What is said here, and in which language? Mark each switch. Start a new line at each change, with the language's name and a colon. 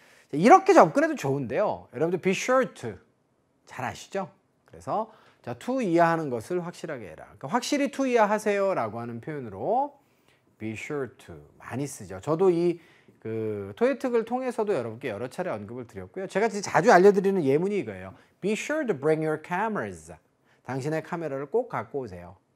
Korean: 자, 이렇게 접근해도 좋은데요. 여러분들 be sure to 잘 아시죠? 그래서 자, to 이하하는 것을 확실하게 해라. 그러니까 확실히 to 이하하세요 라고 하는 표현으로 be sure to 많이 쓰죠. 저도 이 토익을 통해서도 여러분께 여러 차례 언급을 드렸고요. 제가 자주 알려드리는 예문이 이거예요.
English: Be sure to bring your cameras.
Korean: 당신의 카메라를 꼭 갖고 오세요.